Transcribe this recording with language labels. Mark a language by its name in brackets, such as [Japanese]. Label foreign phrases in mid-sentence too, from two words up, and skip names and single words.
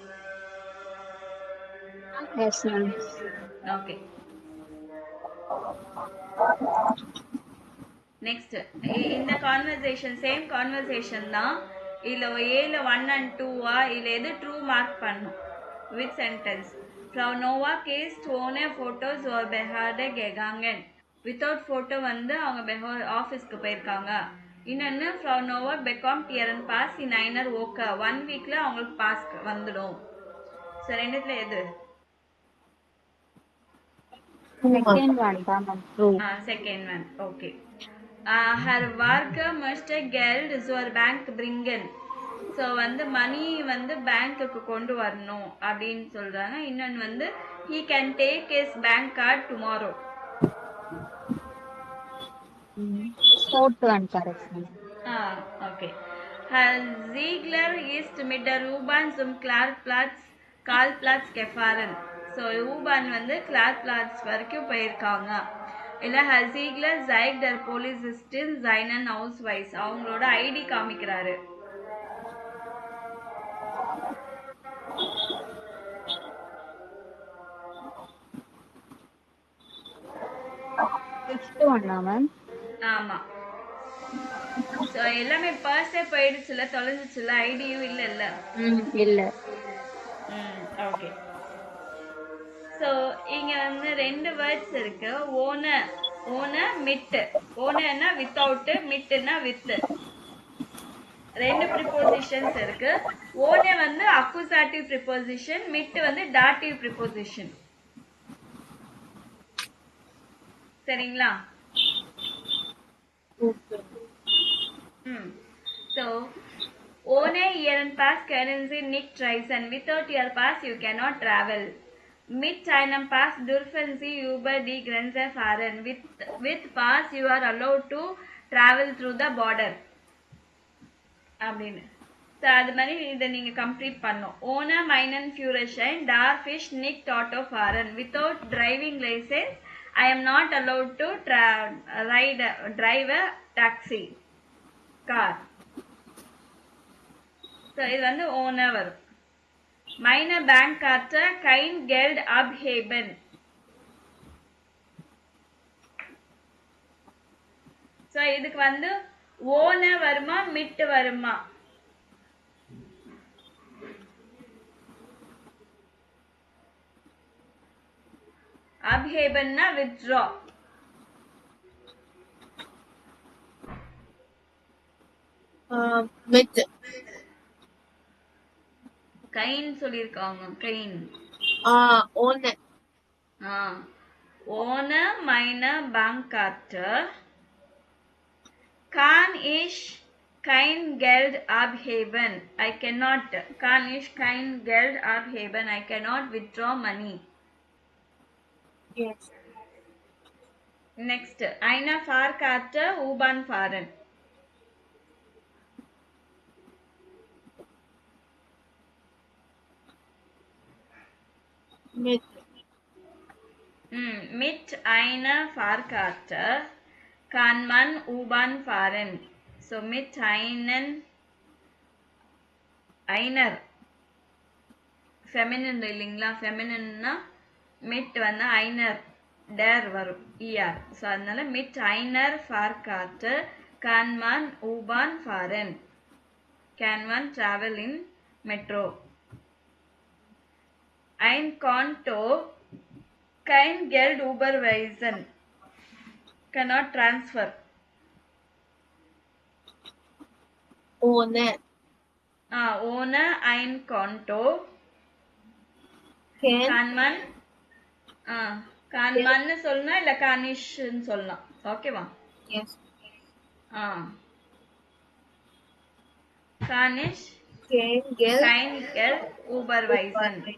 [English] Yes, ma'am. [Tamil] ஓகே. நெக்ஸ்ட் இந்த கான்வர்சேஷன் [English] same conversation [Tamil] தான். இதில் ஏல 1 and 2 இதில் எது [English] true mark [Tamil] பண்ணும் [English] with sentence. [German] Frau Nowak ist ohne Fotos zur Behörde gegangen. [English] without photo [Tamil] வந்து அவங்க ஆஃபீஸ்க்கு போயிருக்காங்க. இன்னொன்று [German] Frau Nowak bekommt ihren Pass in einer Woche. [Tamil] 1 வீக்ல அவங்களுக்கு பாஸ் வந்துடும். ஸோ ரெண்டுத்துல எது? [English] Second one தான் ma'am. True. Second one. Okay. [German] Her Worker möchte Geld zur Bank bringen. [Tamil] ஸோ வந்து மணி வந்து பேங்க்குக்கு கொண்டு வரணும் அப்படின்னு சொல்றாங்க. இன்னொன்று வந்து [English] he can take his bank card tomorrow. Fourth one correct ma'am. Okay. [German] Herr Ziegler ist mit der U-Bahn zum Karlplatz gefahren. [Tamil] ஸோ U-Bahn வந்து Karlplatz வரைக்கும் போயிருக்காங்க. [German] இல்லை Herr Ziegler zeigt der Polizistin seinen Ausweis. [Tamil] அவங்களோட ஐடி காமிக்கிறாரு. [English] Fifth one ma'am. [Tamil] ஆமா. ஸோ எல்லாமே பர்ஸே போயிடுச்சுல, தொலைஞ்சிச்சுல, ஐடியும் இல்லைல்ல. இல்ல. ஓகே. ஸோ இங்கே வந்து 2 வேர்ட்ஸ் இருக்கு. [German] ohne mit. [Tamil] ஓனர்னா வித்தவுட்டு, மிட்டுனா வித்து. 2 ப்ரிப்போசிஷன்ஸ் இருக்கு. ஓனே வந்து [English] accusative preposition, [Tamil] மிட்டு வந்து [English] dative preposition. [Tamil] சரிங்களா? [German] So, ohne Ihren Pass können Sie nicht reisen. [English] Without your pass, you cannot travel. [German] Mit einem Pass dürfen Sie über die Grenze fahren. [English] With pass, you are allowed to travel through the border. [Tamil] அப்படின்னு. ஸோ அது மாதிரி இதை நீங்கள் கம்ப்ளீட் பண்ணணும். [German] ohne meinen Führerschein darf ich nicht Auto fahren. [English] Without driving license, I am not allowed to drive a taxi car. [Tamil] ஸோ இது வந்து ஓனா வரும். [German] meine Bankkarte kein Geld abheben. [Tamil] ஸோ இதுக்கு வந்து ஓன வருமா மிட்டு வருமா? [German] abhebenனா withdraw. மிட் [Tamil] கைன் சொல்லியிருக்காங்க. கைன். [German] ohne. Ohne meine Bankkarte kann ich kein Geld abheben. [English] I cannot. [German] Kann ich kein Geld abheben. [English] I cannot withdraw money. Yes. Next. [German] Eine Fahrkarte U-Bahn fahren. Mit. Mit einer Fahrkarte kann man U-Bahn fahren. So mit einer feminine இல்லைங்களா? feminine mit வந்து einer der வரும் er. So அதனால mit einer Fahrkarte kann man U-Bahn fahren. [English] Can one travel in metro? [German] Ein Konto kein Geld überweisen. [English] Cannot transfer. [German] Ohne. Ohne ein Konto [English] Can [Tamil] man சொல்லலாம் இல்ல கானிஷ்னு சொல்லலாம். ஓகேவா? [English] yes. [German] கானிஷ் Kein Geld überweisen.